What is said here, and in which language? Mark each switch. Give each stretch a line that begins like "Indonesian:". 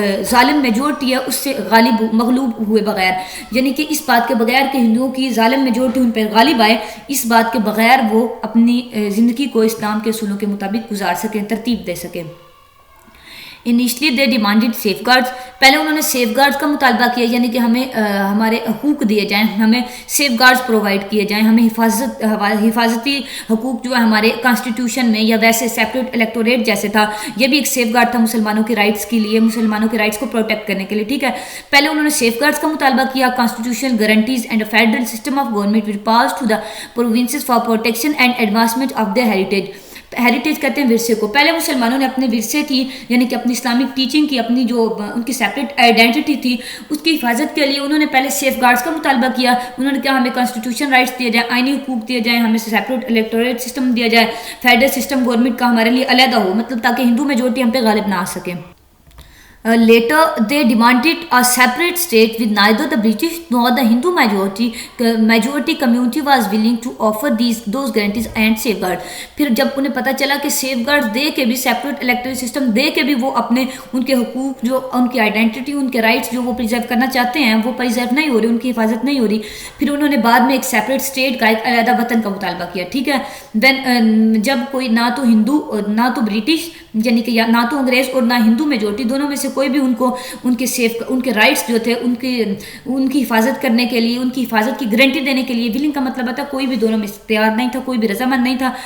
Urdu: ظالم میجورٹی ہے اس سے مغلوب ہوئے بغیر، یعنی کہ اس بات کے بغیر کہ ہندوؤں کی ظالم میجورٹی ان پر غالب آئے، اس بات کے بغیر وہ اپنی زندگی کو اسلام کے اصولوں کے مطابق گزار سکیں، ترتیب دے سکیں.
English: Initially they demanded safeguards.
Urdu: پہلے انہوں نے سیف گارڈز کا مطالبہ کیا، یعنی کہ ہمیں ہمارے حقوق دیے جائیں، ہمیں سیف گارڈز پرووائڈ کیے جائیں، ہمیں حفاظتی حقوق جو ہے ہمارے کانسٹیٹیوشن میں یا ویسے سیپریٹ الیکٹوریٹ جیسے تھا، یہ بھی ایک سیف گارڈ تھا مسلمانوں کے رائٹس کے لیے، مسلمانوں کے رائٹس کو پروٹیکٹ کرنے کے لیے. ٹھیک ہے. پہلے انہوں نے سیف گارڈز کا مطالبہ کیا،
English: Constitutional guarantees and federal system of government will pass to the provinces for protection and advancement of their heritage.
Urdu: Heritage کہتے ہیں ورثے کو. پہلے مسلمانوں نے اپنے ورثے کی یعنی کہ اپنی اسلامک ٹیچنگ کی, اپنی جو ان کی سیپریٹ آئیڈینٹی تھی اس کی حفاظت کے لیے انہوں نے پہلے سیف گارڈز کا مطالبہ کیا. انہوں نے کہا ہمیں کانسٹیٹیوشن رائٹس دیے جائیں, آئینی حقوق دیے جائیں, ہمیں سیپریٹ الیکٹوریٹ سسٹم دیا جائے, فیڈرل سسٹم گورنمنٹ کا ہمارے لیے علیحدہ ہو, مطلب تاکہ ہندو میجورٹی ہم پہ غالب نہ آ سکے.
English: Later, they demanded a separate state with neither the British nor the Hindu majority community was willing to offer those guarantees and safeguards.
Urdu: پھر جب انہیں پتہ چلا کہ سیف گارڈ دے کے بھی, سیپریٹ الیکٹرل سسٹم دے کے بھی وہ اپنے ان کے حقوق جو ان کی آئیڈینٹی, ان کے رائٹس جو وہ پریزرو کرنا چاہتے ہیں وہ پریزرو نہیں ہو رہی, ان کی حفاظت نہیں ہو رہی, پھر انہوں نے بعد میں ایک سیپریٹ اسٹیٹ کا, ایک علیحدہ وطن کا مطالبہ کیا. ٹھیک ہے, دین جب کوئی نہ تو ہندو نہ تو برٹش یعنی کہ نہ تو انگریز اور نہ ہندو میجورٹی دونوں میں سے کوئی بھی ان کو ان کے رائٹس جو تھے ان کی حفاظت کرنے کے لیے, ان کی حفاظت کی گارنٹی دینے کے لیے ولنگ کا مطلب تھا, کوئی بھی دونوں میں تیار نہیں تھا, کوئی بھی رضامند نہیں تھا.